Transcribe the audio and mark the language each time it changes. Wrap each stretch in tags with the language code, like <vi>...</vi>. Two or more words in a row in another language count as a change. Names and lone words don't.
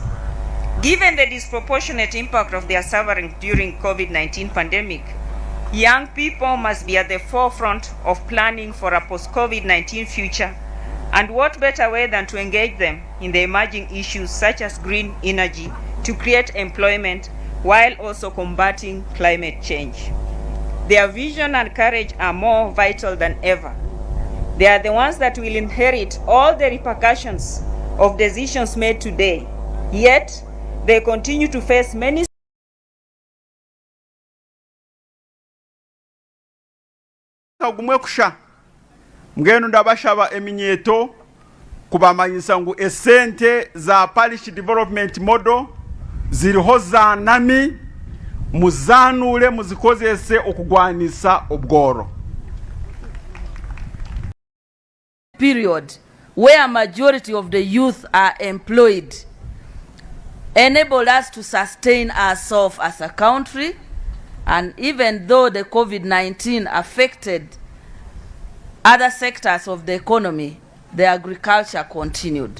<en>Given the disproportionate impact of their suffering during COVID-19 pandemic, young people must be at the forefront of planning for a post-COVID-19 future, and what better way than to engage them in the emerging issues such as green energy to create employment while also combating climate change. Their vision and courage are more vital than ever. They are the ones that will inherit all the repercussions of decisions made today, yet they continue to face many</en> <nyn>kagumwe kusha mgenu ndabashaba eminyeto kubamanyisa ngu esente za parish development model ziriho zanami muzanure muzikozese okugwanisa obworo.</nyn> <en>Period where majority of the youth are employed enable us to sustain ourselves as a country, and even though the COVID-19 affected other sectors of the economy, the agriculture continued.</en>